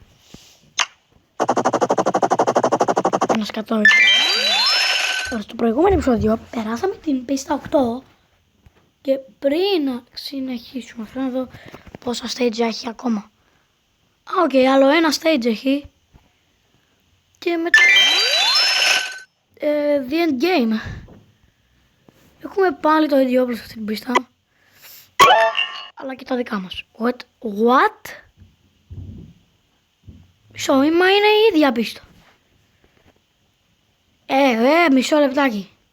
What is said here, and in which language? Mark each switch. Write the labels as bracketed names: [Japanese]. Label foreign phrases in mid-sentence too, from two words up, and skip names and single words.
[Greek] Ένα σκατό. Στο προηγούμενο επεισόδιο περάσαμε την πίστα 8 και πριν να συνεχίσουμε θέλω να δω πόσα stage έχει ακόμα. Οκ, άλλο ένα stage έχει και μετά [English] the end game. [Greek] Έχουμε πάλι το ίδιο όπλο σε αυτή την πίστα, αλλά και τα δικά μας. What? Μα είναι η ίδια πίστα. Μισό λεπτάκι.